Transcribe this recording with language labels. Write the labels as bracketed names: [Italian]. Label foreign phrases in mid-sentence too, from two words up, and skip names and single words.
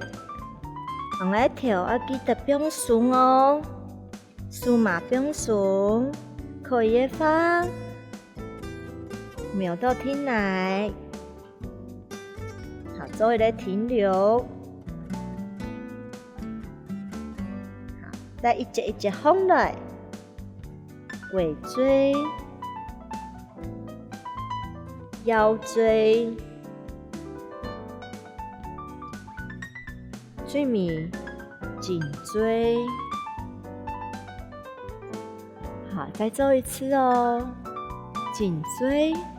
[Chinese] 我的頭要記得變鬆哦，手嘛變鬆，可以的話，秒到停來，好，做一個停留。再一節一節放來，尾椎、腰椎、最尾颈椎。好，再做一次哦，颈椎。